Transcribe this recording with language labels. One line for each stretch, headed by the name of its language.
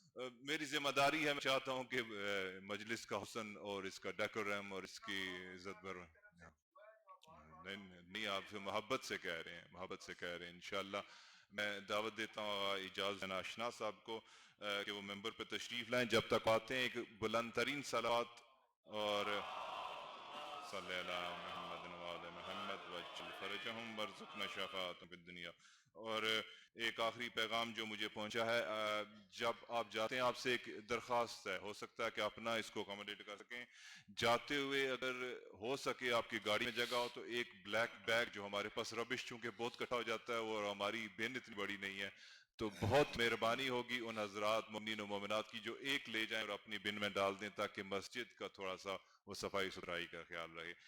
Urdu: میری ذمہ داری ہے, میں چاہتا ہوں کہ مجلس کا حسن اور اس کا ڈیکورم اور اس کی عزت بر نہیں, آپ سے محبت سے کہہ رہے ہیں, محبت سے کہہ رہے ہیں. انشاءاللہ میں دعوت دیتا ہوں اجازت آشنا صاحب کو کہ وہ ممبر پہ تشریف لائیں. جب تک آتے ہیں ایک بلند ترین صلوات اور
Arabic: صلی اللہ محمد و آل محمد وجل فرجهم وارزقنا شفاعتهم في الدنیا.
Urdu: اور ایک آخری پیغام جو مجھے پہنچا ہے، جب آپ جاتے ہیں آپ سے ایک درخواست ہے، ہو سکتا ہے کہ آپ نہ اس کو اکاموڈیٹ کر سکیں، جاتے ہوئے اگر ہو سکے آپ کی گاڑی میں جگہ ہو تو ایک بلیک بیگ جو ہمارے پاس ربش چونکہ بہت کٹھا ہو جاتا ہے اور ہماری بن اتنی بڑی نہیں ہے، تو بہت مہربانی ہوگی ان حضرات مومنین و مومنات کی جو ایک لے جائیں اور اپنی بن میں ڈال دیں تاکہ مسجد کا تھوڑا سا وہ صفائی ستھرائی کا خیال رہے.